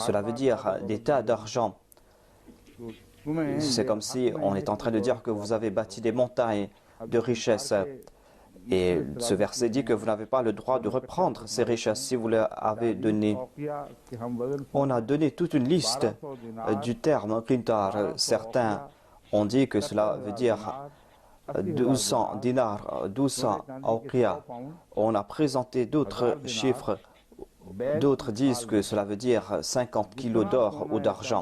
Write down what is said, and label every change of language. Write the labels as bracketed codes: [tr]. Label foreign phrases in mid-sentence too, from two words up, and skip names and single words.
[fr] Cela veut dire des tas d'argent. [ur] تو تمہیں [fr] C'est comme si on est en train de dire que vous avez bâti des montagnes de richesses. Et ce verset dit que vous n'avez pas le droit de reprendre ces richesses si vous les avez données. [ur] اوقیہ کہ ہم وزن [fr] On a donné toute une liste [ur] 1200 دینار [fr] du terme qintar. Certains ont dit que cela veut dire 1200 dinars, 1200 awqiya. On a présenté d'autres chiffres D'autres disent que cela veut dire 50 kilos d'or ou d'argent.